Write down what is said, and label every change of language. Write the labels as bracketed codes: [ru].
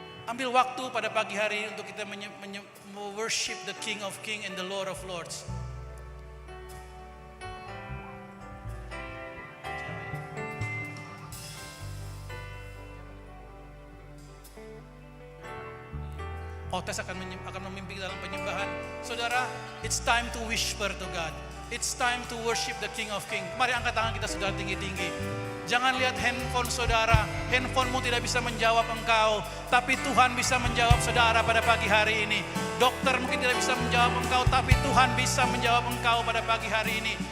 [id] Ambil waktu pada pagi hari untuk kita [en] worship the King of Kings and the Lord of Lords. [id] Otes akan memimpin dalam penyembahan. [en] Saudara, it's time to whisper to God. It's time to worship the King of Kings. [id] Mari angkat tangan kita saudara tinggi-tinggi. Jangan lihat handphone saudara. Handphonemu tidak bisa menjawab engkau, tapi Tuhan bisa menjawab saudara pada pagi hari ini. Dokter mungkin tidak bisa menjawab engkau, tapi Tuhan bisa menjawab engkau pada pagi hari ini.